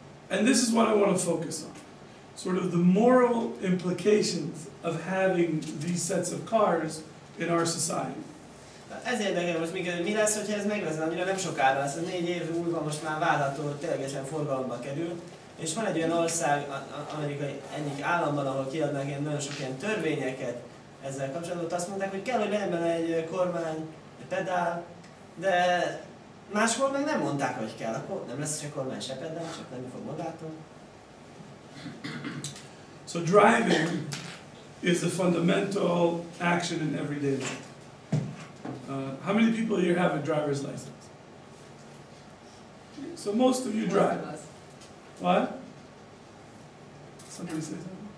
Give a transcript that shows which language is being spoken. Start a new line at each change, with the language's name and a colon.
English: And this is what I want to focus on. Sort of the moral implications of having these sets of cars in our society.
Hungarian: Ez érdekel most minket, hogy mi lesz, hogyha ez meg lesz, annyira nem sokára lesz, 4 év múlva most már várható, hogy ténylegesen forgalomba kerül. És van egy olyan ország, amerikai egyik államban, ahol kiadnak ilyen nagyon sok ilyen törvényeket ezzel kapcsolatban, azt mondták, hogy kell, hogy legyen benne egy kormány, egy pedál, de máshol meg nem mondták, hogy kell, akkor nem lesz se kormány, se pedál, csak lenni fog magától.
English: So driving is a fundamental action in everyday life. How many people here have a driver's license? So most of you drive. What? Somebody say something?